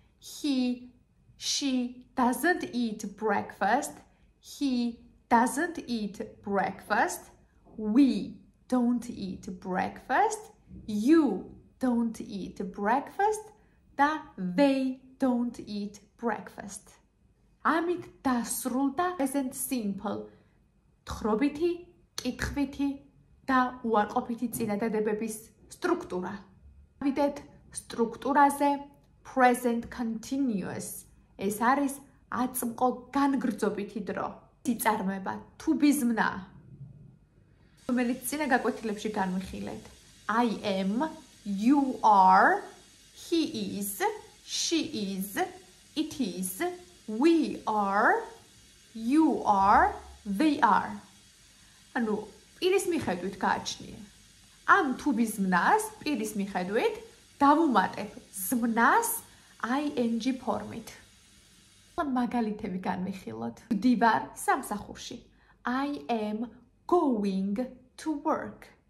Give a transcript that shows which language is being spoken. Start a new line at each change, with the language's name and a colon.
English: He, she doesn't eat breakfast. He doesn't eat breakfast. We don't eat breakfast. You don't eat breakfast.
Georgian: და
English: they don't eat breakfast.
Georgian: ამით დასრულდა present simple. თხრობითი, კითხვითი და უარყოფითი წინადადებების სტრუქტურა. ვიდეთ სტრუქტურაზე present continuous. ეს არის აწმყო განგრძობითი დრო. იწარმოება to be ზმნა. რომელიც წინა გაკვეთილებში განვიხილეთ.
English: I am, you are, he is, she is, it is, we are, you are, they are.
Georgian: ანუ პირის მიხედვით გააჩნია. ამ to be ზმნას პირის მიხედვით დავუმატებ ზმნას ing ფორმით. მაგალითები განვიხილოთ. ვდივარ სამსახურში.
English: I am going to work.